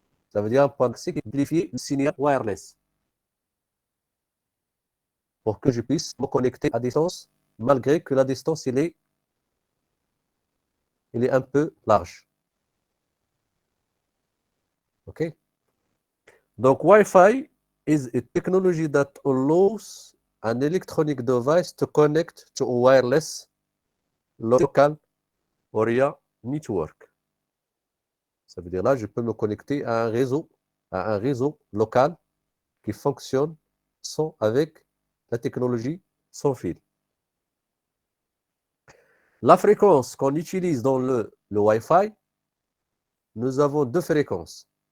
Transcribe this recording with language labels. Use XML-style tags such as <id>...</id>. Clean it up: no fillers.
<fr>Ça veut dire un point d'accès qui amplifie le signal wireless pour que je puisse me connecter à distance, malgré que la distance elle est un peu large. OK? Donc,</fr> <en>Wi-Fi is a technology that allows an electronic device to connect to a wireless local area network.</en> <fr>Ça veut dire là, je peux me connecter à un réseau local qui fonctionne avec la technologie sans fil. La fréquence qu'on utilise dans le Wi-Fi, nous avons deux fréquences.</fr>